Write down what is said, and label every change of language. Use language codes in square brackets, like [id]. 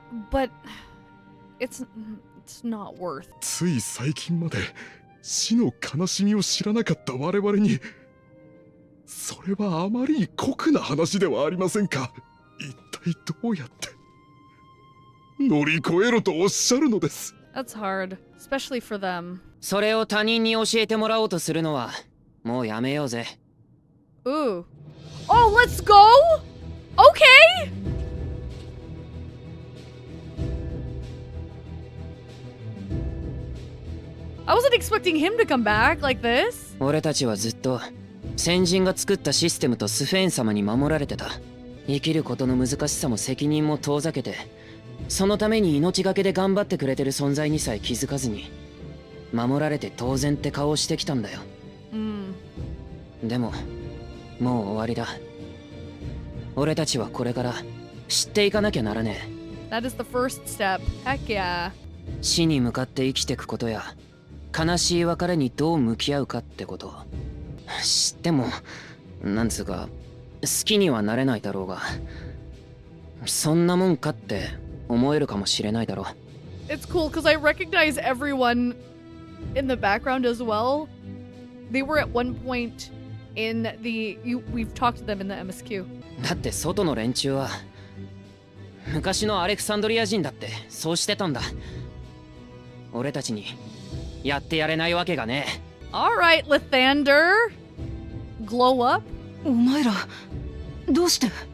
[en] But it's not worth. [ja] つい最近まで死の悲しみを知らなかった我々にそれはあまりに酷な話ではありませんか。一体どうやって乗り越えろとおっしゃるのです。 [en] That's hard, especially for them. [ja] それを他人に教えてもらおうとするのはもうやめようぜ。 [en] Ooh. Oh, let's go? Okay! I wasn't expecting him to come back like this. [ja] 俺たちはずっと先人が作ったシステムとスフェーン様に守られてた。生きることの難しさも責任も遠ざけて、そのために命がけで頑張ってくれてる存在にさえ気づかずに、守られて当然って顔をしてきたんだよ。でももう終わりだ。俺たちはこれから知っていかなきゃならねえ。 [en] That is the first step. Heck yeah. [ja] 死に向かって生きてくことや悲しい別れにどう向き合うかってこと。知ってもなんつうか好きにはなれないだろうが、そんなもんかって思えるかもしれないだろう。 [en] It's cool because I recognize everyone in the background as well. They were at one point in the... we've talked to them in the MSQ. [ja] だって外の連中は昔のアレクサンドリア人だってそうしてたんだ。俺たちにやってやれないわけがねえ。 [en] Alright, Lathander. Glow up? [ja] お前らどうして？